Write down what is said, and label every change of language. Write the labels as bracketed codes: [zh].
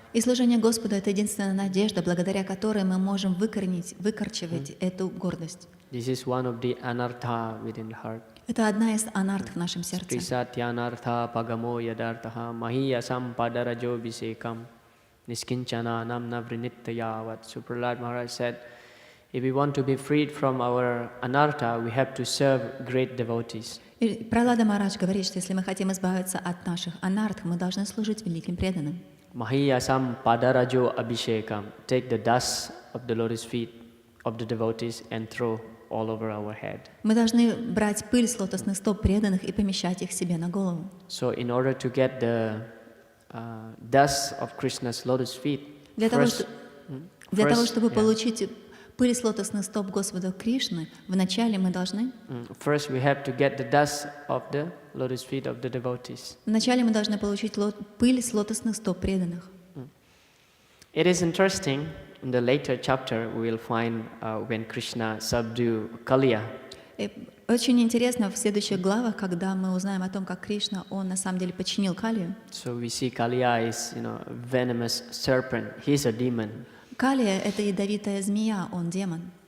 [ru] И служение Господу — это единственная надежда, благодаря которой мы можем выкорчевать эту гордость. [en] This is one of the anartha within the heart. [ru] Это одна из анарт в нашем сердце. [sa] Krisatyanartha pagamo yadartha mahiyasam padarajo visekam niskinchana namna vrinittayavat. [en] So Prahlad Maharaj said, if we want to be freed from our anartha, we have to serve great devotees. [ru] И Пралада Махарадж говорит, что если мы хотим избавиться от наших анарт, мы должны служить великим преданным. [sa] Mahiyasam padarajo abhishekam. [en] Take the dust of the lotus feet of the devotees and throw all over our head. [ru] Мы должны брать пыль с лотосных стоп преданных и помещать их себе на голову. [en] So in order to get the dust of Krishna's lotus feet, [ru] Для того, чтобы получить пыль с лотосных стоп Господа Кришны, вначале мы должны... [en] First we have to get the dust of the lotus feet of the devotees. [ru] Вначале мы должны получить пыль с лотосных стоп преданных. [en] It is interesting, in the later chapter we will find when Krishna subdued Kaliya. [ru] Очень интересно в следующих главах, когда мы узнаем о том, как Кришна, он на самом деле подчинил Калию. [en] So we see Kaliya is, venomous serpent. He's a demon. [ru] Калия — это ядовитая змея, он демон.